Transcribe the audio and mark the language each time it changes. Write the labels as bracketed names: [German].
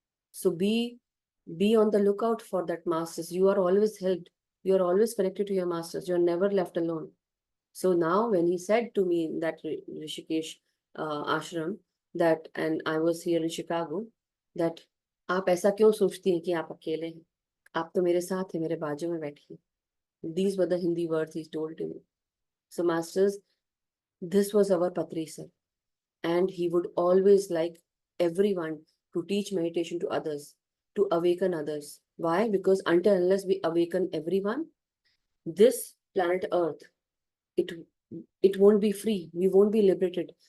[English] So be on the lookout for that masters. You are always helped. You are always connected to your masters. You are never left alone. So now when he said to me in that Rishikesh ashram, that, and I was here in Chicago, that [Hindi] आप ऐसा क्यों सोचती हैं कि आप अकेले हैं? आप तो मेरे साथ हैं, मेरे बाजू में बैठी हैं. [English] These were the Hindi words he told to me. So masters, this was our Patri sir, and he would always like everyone to teach meditation to others, to awaken others. Why? Because until unless we awaken everyone, this planet Earth, it it won't be free. We won't be liberated.